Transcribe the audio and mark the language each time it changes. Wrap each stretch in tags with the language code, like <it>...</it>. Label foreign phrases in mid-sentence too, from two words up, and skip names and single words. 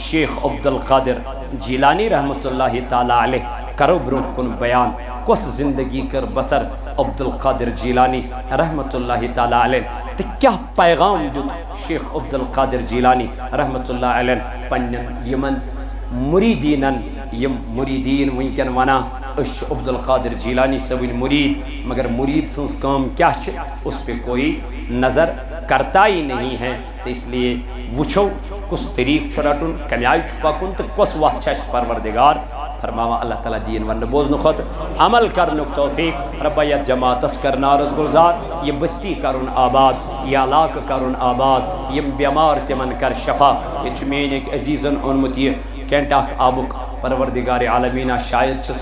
<ks>شیخ عبدالقادر جیلانی رحمتہ اللہ تعالیٰ علیہ کرو برونٛٹھ کُن بیان کۄس زندگی کٔر بسر عبدالقادر جیلانی رحمتہ اللہ تعالیٰ علیہ تہٕ کیٛاہ پیغام دیُت شیخ عبدالقادر جیلانی رحمتہ اللہ علیہ پننٮ۪ن یِمن مُریٖدیٖنن یِم مُریٖدیٖن وٕنکٮ۪ن ونان أسۍ چھِ عبدالقادر جیلانی صٲبٕنۍ مُریٖد مگر مُریٖد سٕنٛز کٲم کیٛاہ چھِ اس</ks> <ur>پہ کوئی نظر کرتا ہی نہیں ہے تو اس لیے</ur> <ks>وٕچھو کُس طریٖقہٕ چھُ رٹُن کمہِ آیہِ چھُ پکُن تہٕ کۄس وتھ چھِ اَسہِ پروردگار فرماوان اللہ تعالیٰ دیٖن وننہٕ بوزنہٕ کھۄتہٕ عمل کرنُک توفیق رۄبا یتھ جماعتس کر نارس گُلزار یہِ بستی کرُن آباد یہِ علاقہٕ کرُن آباد یِم بٮ۪مار تِمن کر شفا ییٚتہِ چھُ میٛٲنۍ أکۍ عزیٖزن اوٚنمُت یہِ کینٹاک آبُک پروردگار عالمیٖنہ شاید چھس</ks>